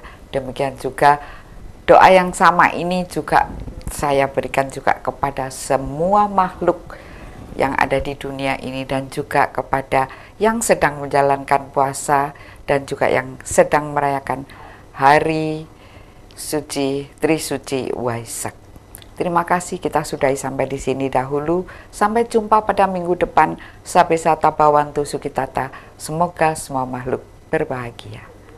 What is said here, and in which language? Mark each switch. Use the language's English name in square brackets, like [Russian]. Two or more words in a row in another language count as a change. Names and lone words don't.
[Indonesian] Demikian juga doa yang sama ini juga saya berikan juga kepada semua makhluk yang ada di dunia ini, dan juga kepada yang sedang menjalankan puasa dan juga yang sedang merayakan hari suci Trisuci Waisak. Terima kasih, kita sudahi sampai di sini dahulu. Sampai jumpa pada minggu depan. [Pali] Sabe sata bawantu sukitata. [Indonesian] Semoga semua makhluk berbahagia.